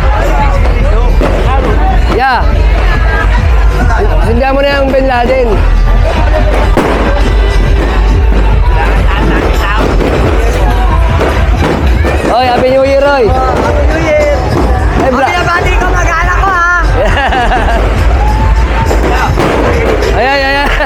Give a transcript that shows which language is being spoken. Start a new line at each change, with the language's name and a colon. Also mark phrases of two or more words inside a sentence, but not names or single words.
Filipino: Ya. Sindi mo na yung Bin Laden. Oy,
English: Happy New Year, Roy. Happy New Year!
Filipino: Ay, bra. Pinabati ko mag-anak ko, ha? Ay, ay, ay.